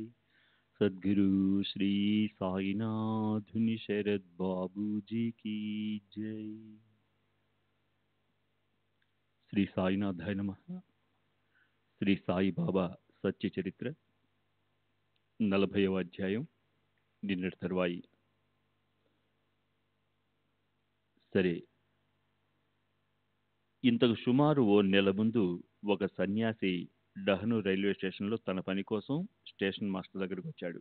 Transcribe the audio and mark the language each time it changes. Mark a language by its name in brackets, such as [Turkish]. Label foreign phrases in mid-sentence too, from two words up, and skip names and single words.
[Hindi] सद्गुरु श्री साईनाथ शरद बाबू जी की जय। [Telugu] శ్రీ సాయినాథాయ నమః. శ్రీ సాయిబాబా సత్య చరిత్ర 40వ అధ్యాయం నిన్నటి తర్వాయి. సరే, ఇంతకు సుమారు ఓ నెల ముందు ఒక సన్యాసి డహను రైల్వే స్టేషన్లో తన పని కోసం స్టేషన్ మాస్టర్ దగ్గరకు వచ్చాడు.